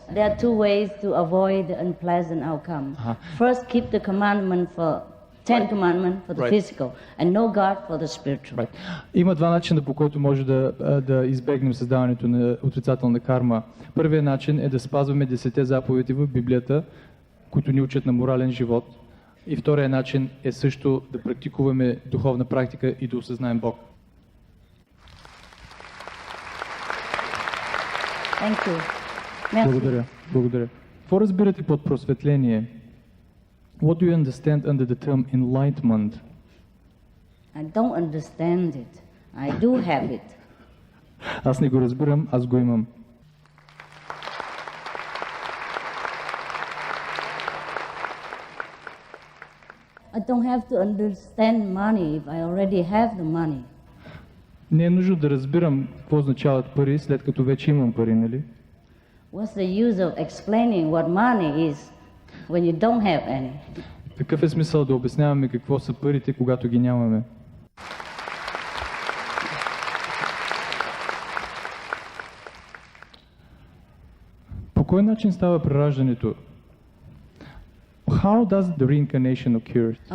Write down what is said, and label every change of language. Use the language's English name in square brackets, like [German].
[English] There are two ways to avoid the unpleasant outcome. First, keep the commandment for 10 commandments for the physical, and know God for the spiritual. [Bulgarian] Има два начина, по който може да избегнем създаването на отрицателна карма. Първият начин е да спазваме 10 заповеди в Библията, които ни учат на морален живот. И вторият начин е също да практикуваме духовна практика и да осъзнаем Бог. [English] Thank you. Merci. [Bulgarian] Благодаря. Какво разбирате под просветление? [English] What do you understand under the term enlightenment? I don't understand it. I do have it. [Bulgarian] Аз не го разбирам, аз го имам. [English] I don't have to understand money if I already have the money. [Bulgarian] Не е нужно да разбирам какво означават пари, след като вече имам пари, нали? [English] What's the use of explaining what money is when you don't have any? [Bulgarian] Какъв е смисъл да обясняваме какво са парите, когато ги нямаме? По кой начин става прераждането? [English] How does the reincarnation occur?